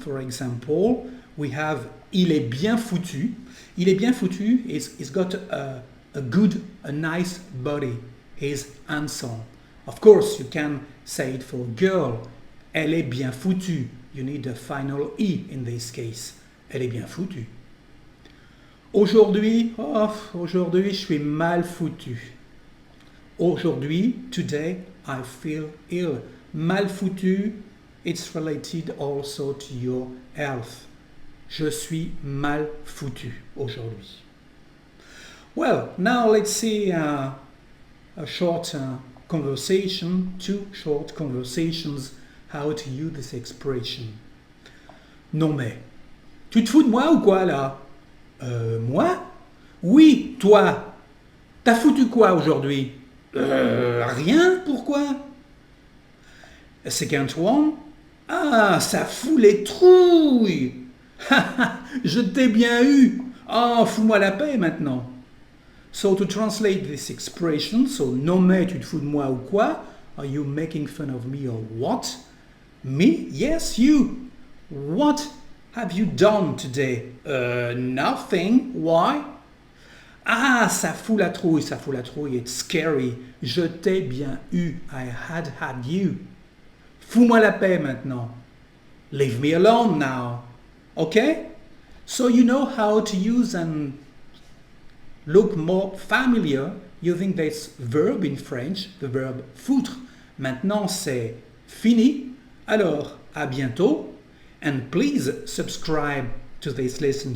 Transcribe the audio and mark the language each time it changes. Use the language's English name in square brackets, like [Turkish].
[English] For example, we have [French] il est bien foutu. Il est bien foutu [English] is got a nice body. He's handsome. Of course, you can say it for a girl. [French] Elle est bien foutue. [English] You need a final E in this case. [French] Elle est bien foutue. Aujourd'hui, aujourd'hui, je suis mal foutu. Aujourd'hui, [English] today, I feel ill. Mal foutu, it's related also to your health. [French] Je suis mal foutu aujourd'hui. [English] Well, now let's see a short conversation, two short conversations, how to use this expression. [French] Non mais, tu te fous de moi ou quoi là? Moi? Oui, toi. T'as foutu quoi aujourd'hui? Rien, pourquoi? [English] Second one. [French] Ah, ça fout les trouilles. Je t'ai bien eu. Ah, fous-moi la paix maintenant. [English] So to translate this expression, so [French] non mais tu te fous de moi ou quoi? [English] Are you making fun of me or what? Me? Yes, you. What have you done today? Nothing. Why? [French] Ah, ça fout la trouille, ça fout la trouille. [English] It's scary. [French] Je t'ai bien eu. [English] I had you. [French] Fous-moi la paix maintenant. [English] Leave me alone now. Okay? So you know how to use and look more familiar using this verb in French, the verbe foutre. [French] Maintenant c'est fini. Alors, à bientôt. [English] And please subscribe to this lesson.